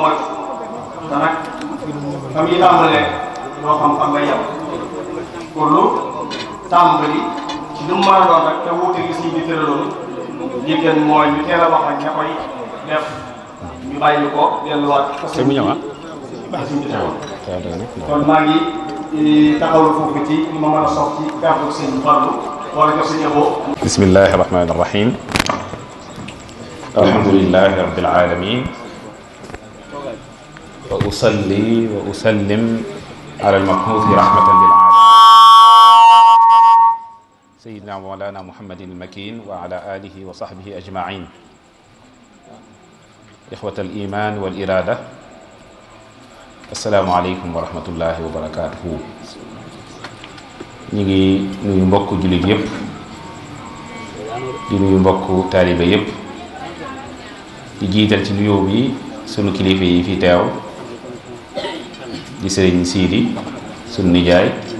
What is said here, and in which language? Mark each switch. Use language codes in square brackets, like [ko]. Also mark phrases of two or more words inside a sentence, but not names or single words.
[wo] moytu te nag fa muy tàmbalee loo xam fan nga yem pour lu tàmbali ci lu mu mën a doon rek te wuute li siñ bi tëraloon li gën mooy ñu teel a wax ak ña koy def ñu bàyyi ko delluwaat [fr] parce que [wo] kon maa ngi taxawlu foofu ci li ma mën a sox ci kàddu sëñ Fallu wala ko sëñ Abo. [ar] بسم الله الرحمن الرحيم الحمد لله رب العالمين وأصلي وأسلم على المبعوث رحمة للعالمين سيدنا ومولانا محمد المكين وعلى آله وصحبه أجمعين إخوة الإيمان والإرادة السلام عليكم ورحمة الله وبركاته. [wo] ñu ngi nuyu mbokk jullit yépp di nuyu mbokk taalibe yépp di jiital ci nuyoo bi sunu kilifa yi fi teew di sëriñ Siidi sunu nijaay